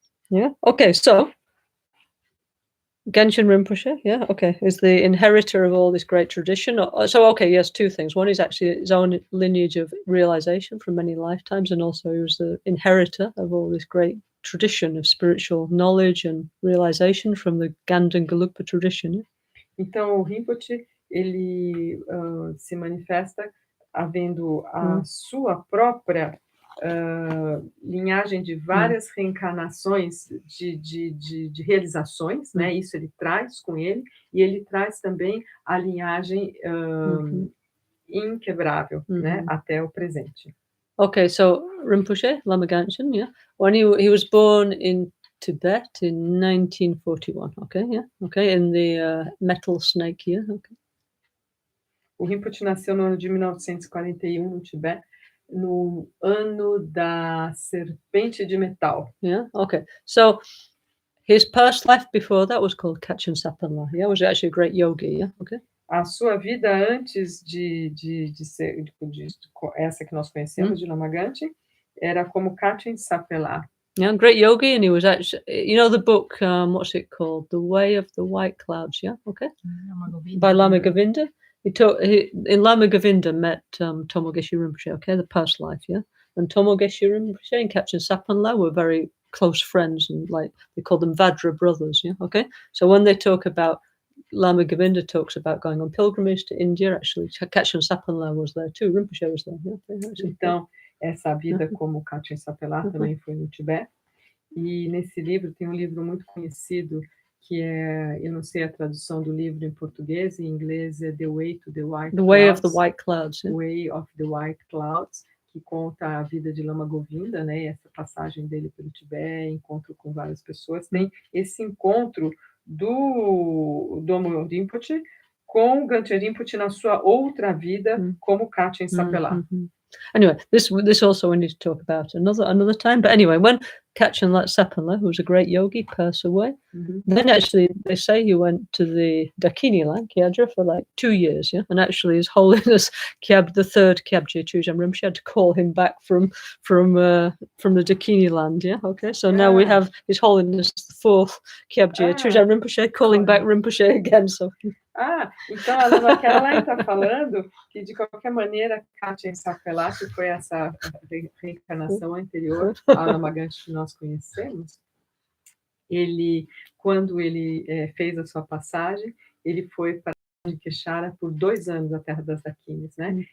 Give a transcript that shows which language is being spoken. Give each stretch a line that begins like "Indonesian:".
English: Yeah, okay, so Gangchen Rinpoche, yeah, okay, is the inheritor of all this great tradition. So, okay, yes, two things. One is actually his own lineage of realization from many lifetimes, and also he was the inheritor of all this great tradition of spiritual knowledge and realization from the Ganden Gelugpa tradition. Yeah?
Portuguese: Então, o Rinpoche, ele se manifesta havendo a sua própria linhagem de várias reencarnações de realizações, né? Isso ele traz com ele, e ele traz também a linhagem inquebrável, né? Até o presente.
English: Okay, so Rinpoche, Lama Gangchen, yeah, when he was born in Tibet in 1941, okay, yeah, okay, in the metal snake year, okay.
Portuguese: O Rinpoche nasceu no ano de 1941 no Tibete, no ano da serpente de metal.
English: Yeah, okay. So his past life before that was called Kachin Sapanla. Yeah, was actually a great yogi. Yeah, okay.
Portuguese: A sua vida antes de ser essa que nós conhecemos, de Lama Gangchen, era como Kachin Sapela.
English: Yeah, great yogi, and he was actually, the book, what's it called? The Way of the White Clouds, yeah, okay? By Lama Govinda. In Lama Govinda met Tomo Geshe Rinpoche, okay, the past life, yeah? And Tomo Geshe Rinpoche and Kachin Sapanla were very close friends, and like, they called them Vajra brothers, yeah, okay? So when they talk about, Lama Govinda talks about going on pilgrimage to India, actually, Kachin Sapanla was there too, Rinpoche was there, yeah?
Portuguese: Então, essa vida como Kachin Sapela também foi no Tibete. E nesse livro, tem um livro muito conhecido, que é, eu não sei a tradução do livro em português, em inglês é The Way to the White Clouds.
English: The Way of the White Clouds. Yeah.
Portuguese: Way of the White Clouds, que conta a vida de Lama Govinda, né, essa passagem dele pelo Tibete, encontro com várias pessoas. Tem esse encontro do Domo Rinpoche com Gangchen Rinpoche na sua outra vida como Kachin Sapela.
English: Anyway, this also we need to talk about another time. But anyway, when Kachin Lapsapanla, who was a great yogi, passed away, then actually they say he went to the Dakini land, Kyadra, for like 2 years, yeah. And actually, His Holiness the third Kyabje Chujam Rinpoche had to call him back from the Dakini land, yeah. Okay, so now we have His Holiness the fourth Kyabje Chujam Rinpoche calling back Rinpoche again. So.
Portuguese: Então a Lama Caroline está falando que, de qualquer maneira, Kachin Sapelá, que foi essa reencarnação anterior ao Lama Gangchen que nós conhecemos, quando ele fez a sua passagem, ele foi para de Queixara por 2 anos, a terra das Dakinis, né?